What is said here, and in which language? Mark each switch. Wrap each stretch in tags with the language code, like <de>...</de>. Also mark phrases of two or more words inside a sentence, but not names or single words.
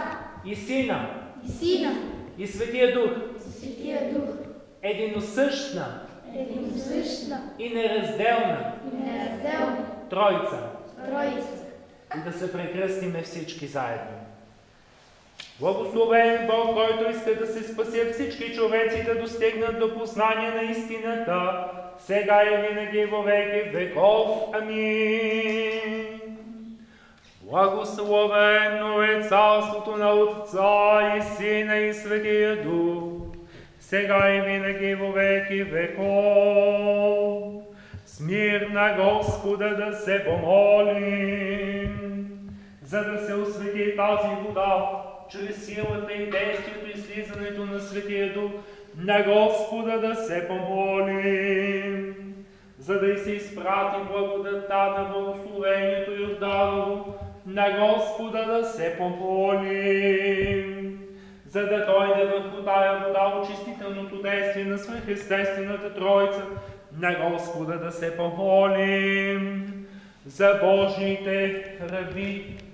<bg>и Сина, и Светия Дух, единосъщна и неразделна Тройца. И да се прекръстиме всички заедно. Благословен Бог, който иска да се спасят всички човеци, да достигнат до познание на истината, сега и винаги</bg> <cu>во веки веков.</cu> <bg>Амин. Благословено е царството на Отца и Сина и Светия Дух, сега и винаги</bg> <cu>во веки веков.</cu> <bg>С мир на Господа да се помолим, за да се освети тази вода, чрез силата и действието и слизането на Светия Дух, на Господа да се помолим, за да се изпрати благодатта на благословението Йорданово, на Господа да се помолим, за да дойде върху тая вода очистителното действие на свръхестествената Тройца, на Господа да се помолим, за Божиите раби,</bg>